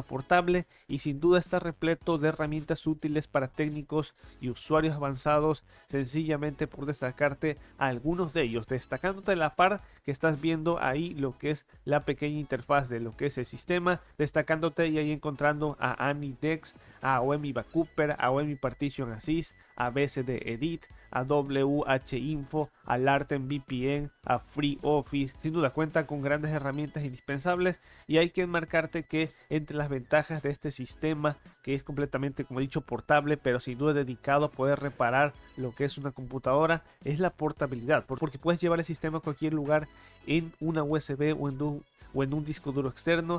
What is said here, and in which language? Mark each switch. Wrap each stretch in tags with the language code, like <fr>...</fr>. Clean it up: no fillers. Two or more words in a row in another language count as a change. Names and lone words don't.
<es>portable, y sin duda está repleto de herramientas útiles para técnicos y usuarios avanzados, sencillamente por destacarte algunos de ellos, destacándote la par que estás viendo ahí lo que es la pequeña interfaz de lo que es el sistema, destacándote y ahí encontrando a AnyDex, a OEMI Backuper, a OEMI Partition Assist, a BSD Edit, a WH-Info, a Larten VPN, a FreeOffice. Sin duda cuenta con grandes herramientas indispensables, y hay que enmarcarte que entre las ventajas de este sistema, que es completamente, como he dicho, portable, pero sin duda dedicado a poder reparar lo que es una computadora, es la portabilidad, porque puedes llevar el sistema a cualquier lugar en una USB o en un disco duro externo.</es>